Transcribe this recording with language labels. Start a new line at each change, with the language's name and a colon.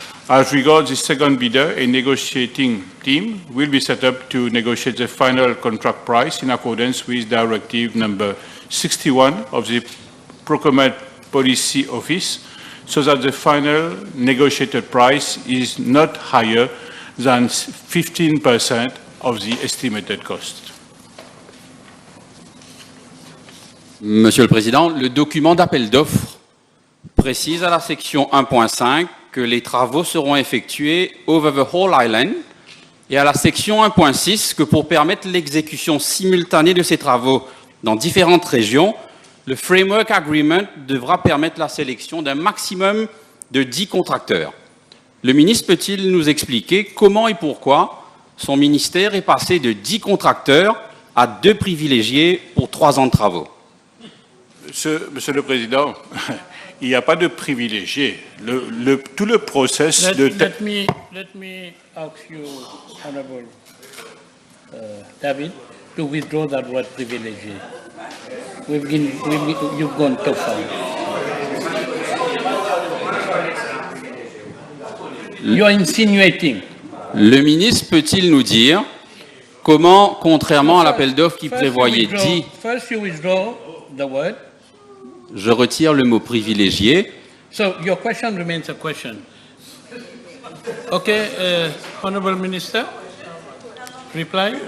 English: As regards the second bidder, a negotiating team will be set up to negotiate the final contract price in accordance with Directive number 61 of the Procurement Policy Office, so that the final negotiated price is not higher than 15% of the estimated cost.
French: Monsieur le Président, le document d'appel d'offres précise à la section 1.5 que les travaux seront effectués
English: over the whole island,
French: et à la section 1.6 que pour permettre l'exécution simultanée de ces travaux dans différentes régions, le Framework Agreement devra permettre la sélection d'un maximum de 10 contracteurs. Le ministre peut-il nous expliquer comment et pourquoi son ministère est passé de 10 contracteurs à 2 privilégiés pour 3 ans de travaux? Monsieur le Président, il n'y a pas de privilégié. Tout le process de...
English: Let me ask you, Honorable David, to withdraw that word privilegé. You've gone too far. You're insinuating.
French: Le ministre peut-il nous dire comment, contrairement à l'appel d'offres qui prévoyait 10...
English: First you withdraw the word.
French: Je retire le mot privilégié.
English: So your question remains a question. Okay, Honorable Minister, reply.